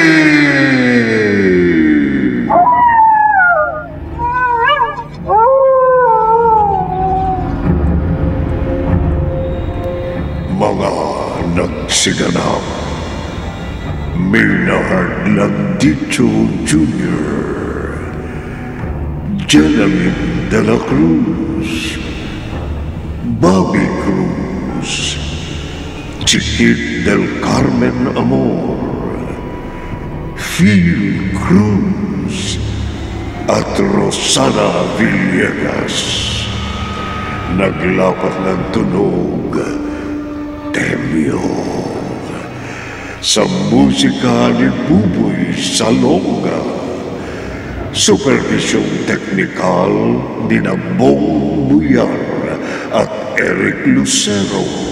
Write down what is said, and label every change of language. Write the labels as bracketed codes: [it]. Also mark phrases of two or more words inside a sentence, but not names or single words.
[tl] Mga nagsiganap, Maynard Landicho Jr., Jelamine de la Cruz, Bobby Cruz, Chiquit del Carmen Amor, Phil Cruz, at Rosana Villegas. Naglapat ng tunog, Temyo, sa musika ni Buboy Salonga. Supervisyong teknikal ni Bong Buyar at Eric Lucero.